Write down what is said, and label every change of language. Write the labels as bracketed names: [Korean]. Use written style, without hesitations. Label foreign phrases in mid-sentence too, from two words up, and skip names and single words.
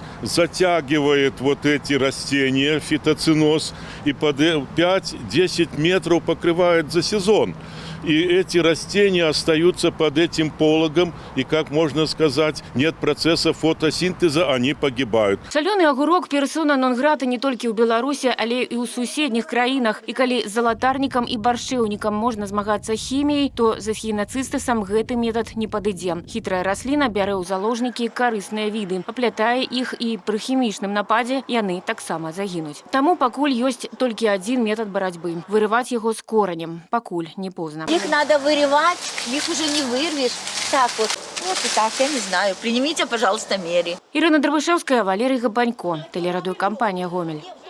[Russian] Затягивает вот эти растения, фитоциноз, и под 5-10 метров покрывает за сезон. И эти растения остаются под этим пологом, и, как можно сказать, нет процесса фотосинтеза, они погибают. [Belarusian] Шалёны агурок персона нон-грата не толькі ў Беларусі, але і ў суседніх краінах. І калі залатарнікам і баршчэўнікам можна змагацца хіміяй, то з эхінацыстысам гэты метад не падыдзе. Хітрая расліна бярэ ў заложнікі карысныя віды, аплятае іх, і пры хімічным нападзе яны таксама загінуць. Таму пакуль ёсць толькі адзін метад барацьбы – вырываць яго з коранем, пакуль не позна. [Russian] Их надо вырывать, их уже не вырвешь. Так вот, вот и так, я не знаю. Принимите, пожалуйста, меры. Ірина Драбышевская, Валерий Габанько, телерадиокомпания «Гомель».